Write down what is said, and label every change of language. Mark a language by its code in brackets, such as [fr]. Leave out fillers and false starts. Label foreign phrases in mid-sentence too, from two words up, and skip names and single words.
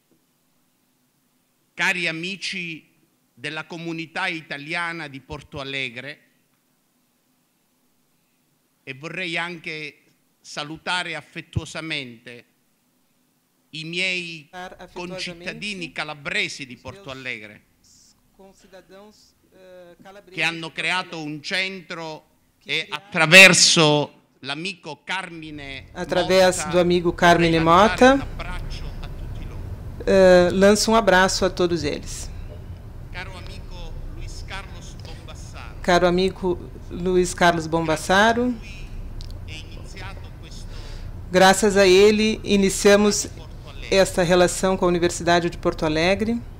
[it] Cari amici della comunità italiana di Porto Alegre, e vorrei anche salutare affettuosamente i miei concittadini calabresi di Porto Alegre, che hanno creato un centro e attraverso l'amico Carmine [pt] através do amigo Carmine Mota, lanço um abraço a todos eles. Caro amigo Luiz Carlos Bombassaro, graças a ele iniciamos esta relação com a Universidade de Porto Alegre.